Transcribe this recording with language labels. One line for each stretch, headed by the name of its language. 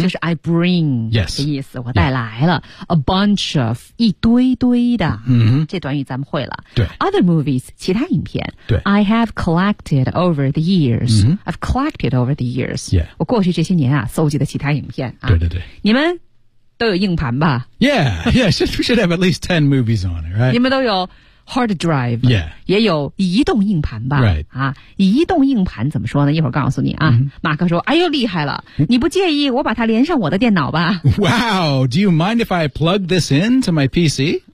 Chinese: 就是
English: I bring
Chinese: 的意思我带来了、yeah.
English: a bunch of,
Chinese: 一堆堆的、嗯、这短语咱们会了。对
English: other movies,
Chinese: 其他影片对
English: I have collected over the years.、
Chinese: 嗯、
English: I've collected over the years.、 Yeah.
Chinese: 我过去这些年啊收集的其他影片、啊。对对对。你们都有硬盘吧
English: Yeah, yeah, should have at least 10 movies on it, right?
Chinese: 你们都有 hard drive
English: Yeah
Chinese: 也有移动硬盘吧
English: Right、
Chinese: 啊、移动硬盘怎么说呢一会儿告诉你啊、
English: mm-hmm.
Chinese: 马克说哎呦厉害了你不介意我把它连上我的电脑吧
English: Wow, do you mind if I plug this into my PC?